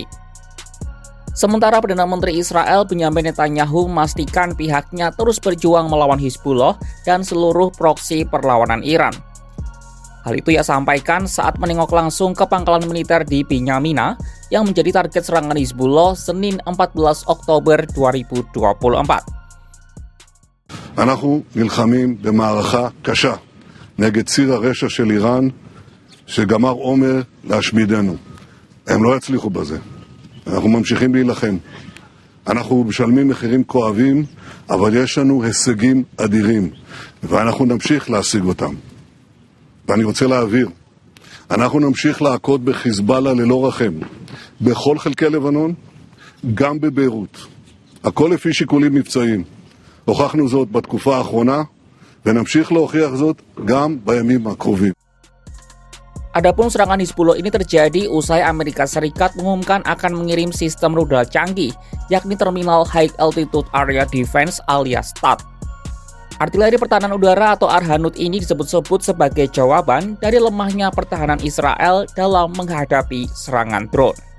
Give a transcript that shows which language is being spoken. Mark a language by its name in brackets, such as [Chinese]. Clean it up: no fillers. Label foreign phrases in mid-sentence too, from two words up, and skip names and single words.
[Indonesian] Sementara Perdana Menteri Israel Benyamin Netanyahu memastikan pihaknya terus berjuang melawan Hizbullah dan seluruh proksi perlawanan Iran. Hal itu ia sampaikan saat menengok langsung ke pangkalan militer di Binyamina yang menjadi target serangan Hizbullah Senin 14 Oktober 2024. [Hebrew] אנחנו נלחמים במערכה קשה נגד ציר הרשע של איראן שגמר עומר להשמידנו. הם לא יצליחו בזה. אנחנו ממשיכים להילחם. אנחנו משלמים מחירים כואבים, אבל יש לנו הישגים אדירים, ואנחנו נמשיך להשיג אותם. ואני רוצה להעביר, אנחנו נמשיך להכות בחיזבאללה ללא רחם, בכל חלקי לבנון, גם בביירות. הכל לפי שיקולים מבצעיים. הוכחנו זאת בתקופה האחרונה, ונמשיך להוכיח זאת גם בימים הקרובים. [Indonesian] Adapun serangan Hizbullah ini terjadi usai Amerika Serikat mengumumkan akan mengirim sistem rudal canggih, yakni Terminal High Altitude Area Defense alias THAAD. Artileri pertahanan udara atau Arhanut ini disebut-sebut sebagai jawaban dari lemahnya pertahanan Israel dalam menghadapi serangan drone.